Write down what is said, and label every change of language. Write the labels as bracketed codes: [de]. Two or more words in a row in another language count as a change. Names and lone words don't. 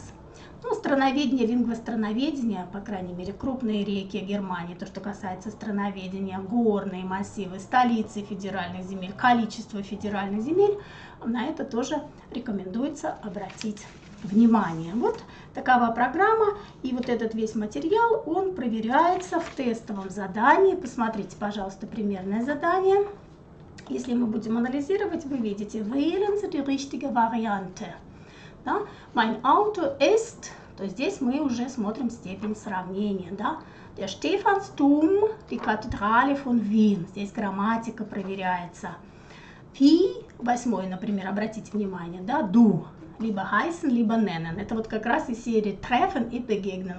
[ru] Страноведение, лингвостроноведение, по крайней мере, крупные реки Германии, то, что касается страноведения, горные массивы, столицы федеральных земель, количество федеральных земель, на это тоже рекомендуется обратить внимание. Вот такова программа, и вот этот весь материал, он проверяется в тестовом задании. Посмотрите, пожалуйста, примерное задание. Если мы будем анализировать, вы видите, [de] wählen Sie die richtige Variante. Да? Mein Auto ist, [ru] то здесь мы уже смотрим степень сравнения. Да? [de] Der Stephansdom, die Kathedrale von Wien. [ru] Здесь грамматика проверяется. Wie, восьмой, например, обратите внимание, да, du, либо heißen, либо nennen. Это вот как раз из серии treffen и begegnen.